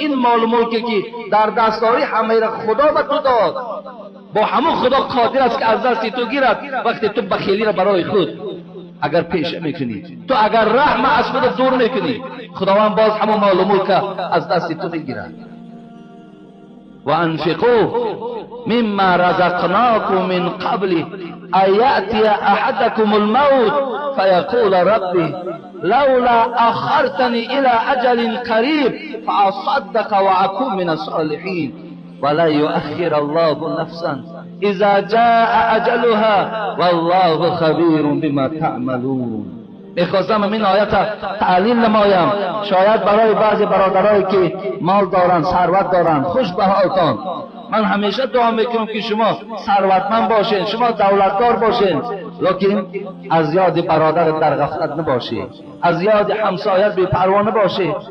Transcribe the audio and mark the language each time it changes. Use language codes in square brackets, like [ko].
[fa] این مال و ملکی که در دستاری همه را خدا به تو داد، با همون خدا قادر است که از دست تو گیرد. وقتی تو بخیلی را برای خود اگر پیشه میکنی، تو اگر رحم از خود دور میکنی، خداوند باز همون مال و ملک از دست تو میگیرد. [ar] و انفقوا مما رزقناكم من قبل ان یأتی احدكم الموت فیقول ربی لولا اخرتنی الى اجل قریب فاصدق واكون من الصالحین ولا يؤخر الله نفسا اذا جاء اجلها والله خبیر بما تعملون. [fa] میخواستم این آیت تعلیل نمایم، شاید برای بعضی برادرایی که مال دارن، ثروت دارن، خوش به حالتان. من همیشه دعا میکنم که شما ثروتمند باشین، شما دولتدار باشین، لیکن از یاد برادر در غفلت نباشی، از یاد همسایت بی پروا نباشی.